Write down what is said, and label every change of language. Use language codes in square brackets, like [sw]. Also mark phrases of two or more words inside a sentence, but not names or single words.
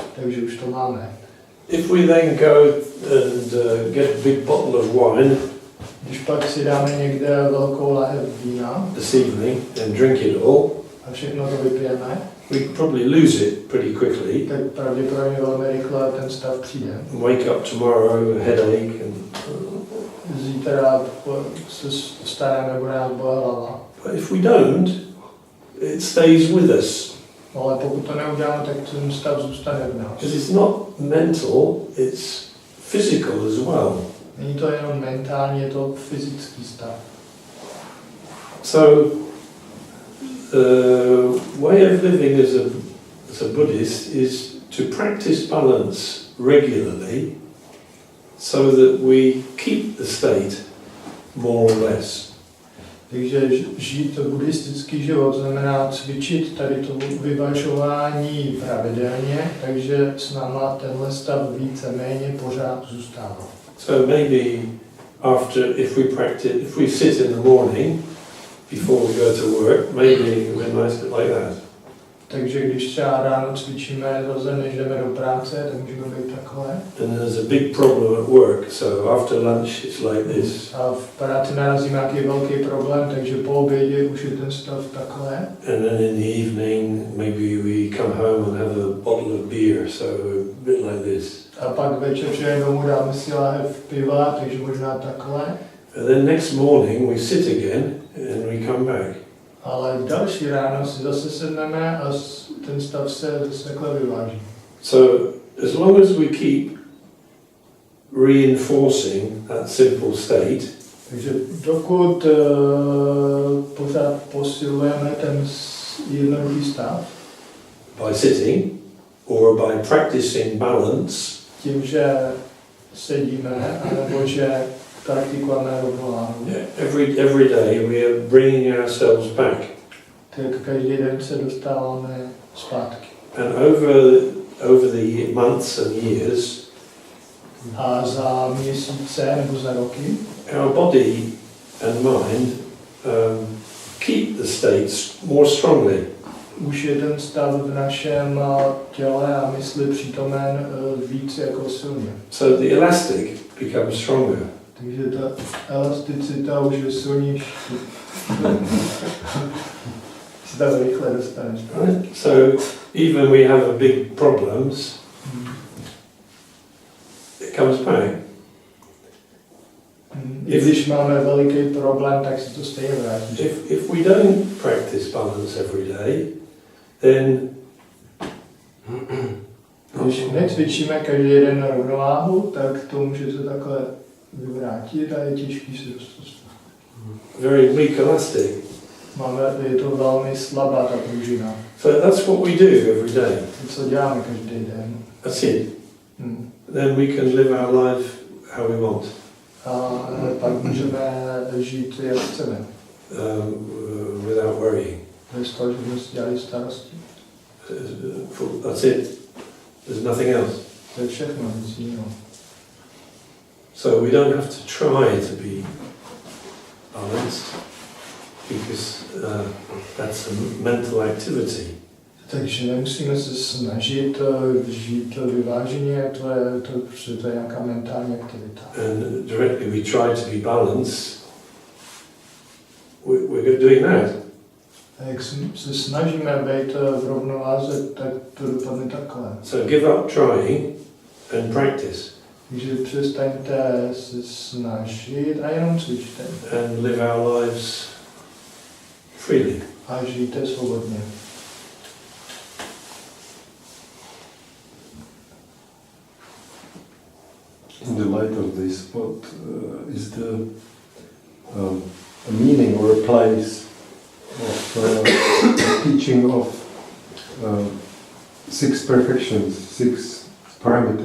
[cs] Takže už to máme. [en] If we then go and get a big bottle of wine, [cs] když pak si dáme někde velkou lahev vína, [en] this evening, and drink it all, [cs] a všechno to vypijeme, [en] we could probably lose it pretty quickly. [cs] tak pravděpodobně velmi rychle ten stav přijde. [en] Wake up tomorrow, a headache, and [cs] zítra se vstaneme, bude nás bolet hlava. [en] but if we don't, it stays with us. [cs] Ale pokud to neuděláme, tak ten stav zůstane v nás. [en] Because it's not mental, it's physical as well. [cs] Není to jenom mentální, je to fyzický stav. [en] So, way of living as a Buddhist is to practice balance regularly so that we keep the state more or less. [cs] Takže žít buddhistický život znamená cvičit tady to vyvažování pravidelně, takže s náma tenhle stav víceméně pořád zůstává. [en] So maybe if we sit in the morning before we go to work, maybe we're nice like that. [cs] Takže když třeba ráno cvičíme, než jdeme do práce, tak můžeme být takhle. [en] And there's a big problem at work, so after lunch it's like this. [cs] A v práci narazíme nějaký velký problém, takže po obědě už je ten stav takhle. [en] And then in the evening, maybe we come home and have a bottle of beer, so a bit like this. [cs] A pak večer přijdeme domů, dáme si láhev piva, takže možná takhle. [en] And then next morning we sit again and we come back. [cs] Ale další ráno si zase sedneme a ten stav se zase takhle vyváží. [en] So as long as we keep reinforcing that simple state, [cs] takže dokud pořád posilujeme ten jednoduchý stav, [en] by sitting or by practicing balance, [cs] tím, že sedíme, anebo že praktikujeme rovnováhu, [en] every day we are bringing ourselves back. [cs] tak každý den se dostáváme zpátky. [en] And over the months and years, [cs] A za měsíce nebo za roky [en] our body and mind keep the states more strongly. [cs] už je ten stav v našem těle a mysli přítomen víc jako silně. [en] So the elastic becomes stronger. [cs] Takže ta elasticita už je silnější. Si tam rychle dostaneš. [en] Right? So even we have a big problems, it comes back. [cs] I když máme veliký problém, tak si to stejně vrátí. [en] If we don't practice balance every day, then [cs] Když necvičíme každý den rovnováhu, tak to může se takhle vyvrátit a je těžký si dostat. [en] very weak elastic. [cs] Je to velmi slabá ta pružina. [en] So that's what we do every day. [cs] Co děláme každý den. [en] That's it. Then we can live our life how we want. [cs] A pak můžeme žít, jak chceme. [en] Without worrying. [cs] Bez toho, že jsme si dělali starosti. [en] That's it. There's nothing else. [cs] To je všechno, nic jiného. [en] So we don't have to try to be balanced because that's a mental activity. [cs] Takže nemusíme se snažit žít vyváženě, to je nějaká mentální aktivita. [en] And directly we try to be balanced, we're doing that. [cs] A jak se snažíme být v rovnováze, tak to dopadne takhle. [en] So give up trying and practice. [cs] Takže přestaňte se snažit a jenom cvičte. [en] And live our lives freely. [cs] A žijte svobodně. [en] In the light of this, what is the a meaning or a place of teaching of 6 perfections, 6 parameters?